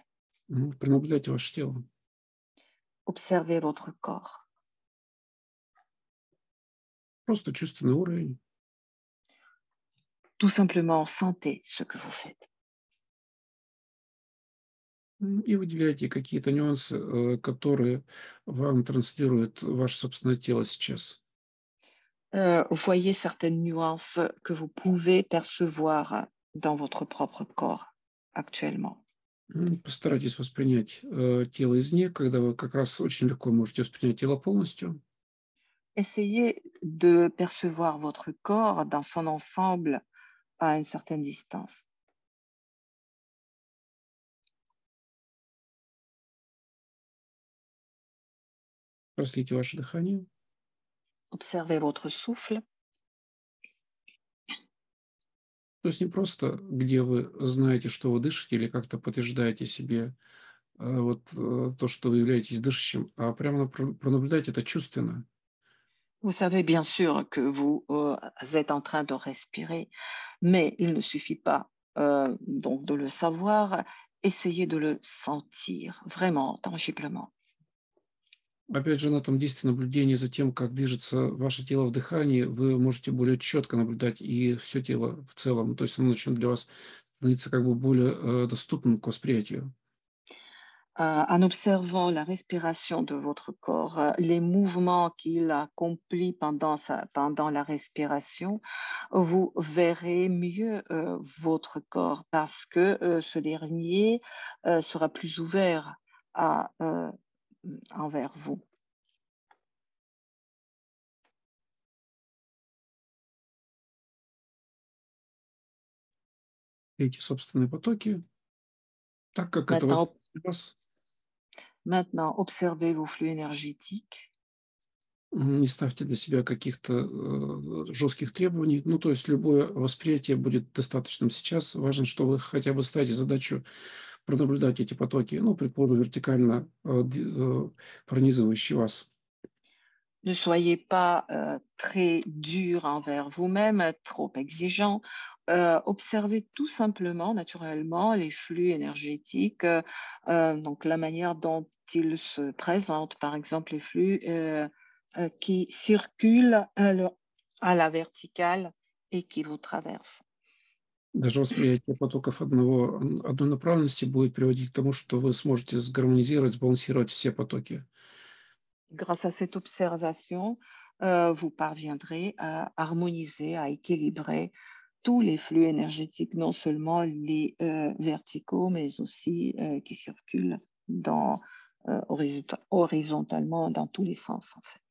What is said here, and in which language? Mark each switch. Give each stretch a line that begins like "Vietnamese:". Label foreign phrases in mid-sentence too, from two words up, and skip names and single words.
Russian: Пронаблюдайте ваше тело.
French: Observez votre corps.
Russian: Просто чувственный уровень.
French: Tout simplement, sentez ce que vous faites.
Russian: И выделяйте какие-то нюансы, которые вам транслирует ваше собственное тело сейчас.
French: Voyez certaines nuances que vous pouvez percevoir dans votre propre corps actuellement.
Russian: Постарайтесь воспринять тело извне, когда вы как раз очень легко можете воспринять тело полностью.
French: essayez de percevoir votre corps dans son ensemble à une certaine distance.
Russian: Проследите ваше дыхание.
French: Observez votre souffle.
Russian: То есть не просто, где вы знаете, что вы дышите, или как-то подтверждаете себе то, что вы являетесь дышащим, а прямо пронаблюдать это чувственно.
French: Vous savez bien sûr que vous êtes en train de respirer, mais il ne suffit pas donc de le savoir, essayez de le sentir vraiment, tangiblement.
Russian: Опять же, на этом действии наблюдения за тем, как движется ваше тело в дыхании, вы можете более четко наблюдать и все тело в целом. То есть оно начнет для вас становиться как бы более доступным к восприятию.
French: En observant la respiration de votre corps, les mouvements qu'il accomplit pendant la respiration, vous verrez mieux votre corps parce que ce dernier sera plus ouvert à, envers vous.
Russian: Эти собственные потоки, так как это
French: Maintenant,
Russian: возможно для вас.
French: maintenant, observez vos flux énergétiques.
Russian: Не ставьте для себя каких-то жестких требований. Ну, то есть любое восприятие будет достаточным сейчас. Важно, что вы хотя бы ставите задачу пронаблюдать эти потоки, ну, предположим, вертикально пронизывающие вас.
French: Ne soyez pas très dur envers vous-même, trop exigeant. Observez tout simplement, naturellement, les flux énergétiques, donc la manière dont ils se présentent, par exemple les flux qui circulent à la verticale et qui vous traversent.
Russian: Даже восприятие потоков одной направленности будет приводить к тому, что вы сможете сгармонизировать, сбалансировать все потоки.
French: Grâce à cette observation, vous parviendrez à harmoniser, à équilibrer tous les flux énergétiques, non seulement les verticaux, mais aussi qui circulent horizontalement dans tous les sens, en fait.